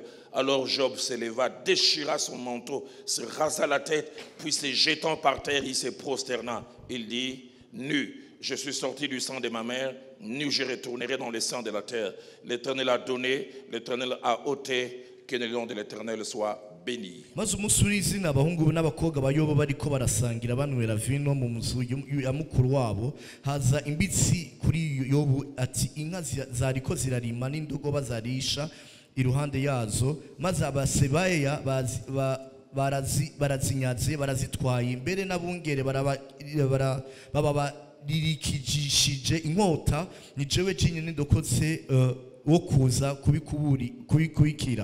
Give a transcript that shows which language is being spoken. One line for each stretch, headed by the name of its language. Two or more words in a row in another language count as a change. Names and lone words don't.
French: Alors Job se leva, déchira son manteau, se rasa la tête, puis se jetant par terre, il se prosterna. Il dit: nu, je suis sorti du sang de ma mère, nu je retournerai dans le sang de la terre. L'Éternel a donné, l'Éternel a ôté, que le nom de l'Éternel soit béni.
Rundi: Maze umunsi w'izina abahungu n'abakobwa bayobo bariko barasangira banwera vino mu muzu ya mukuru wabo, haza imbitsi kuri Yobu ati: inka zariko zirarima n'indogoba zarisha iruhande yazo, maze abasebayeya barazinyaze barazitwaye imbere n'abungere baririkijishije inkota, ni jewe jinyine ndokotse wo kuza kubikubikira.